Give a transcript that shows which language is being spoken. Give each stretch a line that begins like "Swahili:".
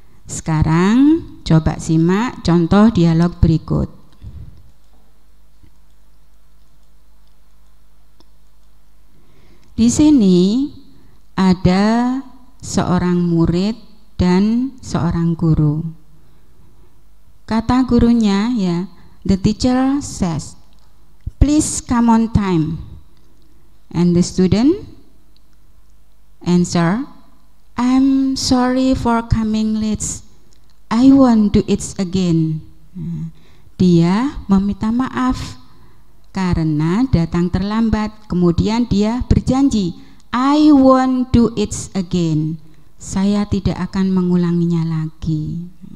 Indonesian: Sekarang coba simak contoh dialog berikut. Di sini ada seorang murid dan seorang guru. Kata gurunya, ya,
English: the teacher says, "Please come on time." And the student answer, "I'm sorry for coming late. I won't do it again."
Indonesian: Dia meminta maaf karena datang terlambat. Kemudian dia berjanji,
English: "I won't do it again."
Indonesian: Saya tidak akan mengulanginya lagi.